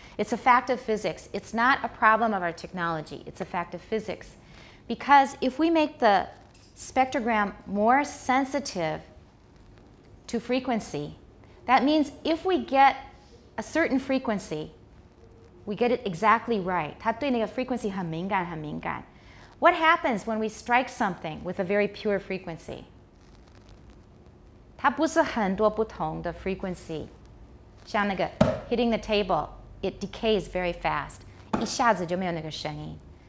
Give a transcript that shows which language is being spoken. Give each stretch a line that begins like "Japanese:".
English: It's a fact of physics. It's not a problem of our technology. It's a fact of physics. Because if we make the spectrogram more sensitive to frequency, that means if we get a certain frequency, we get it exactly right.
Chinese: 它对那个 frequency 很敏感, 很敏感.
English: What happens when we strike something with a very pure frequency?
Chinese: 它不是很多不同的 frequency. 像那个
English: hitting the table, it decays very fast.
Chinese: 一下子就没有那个声音.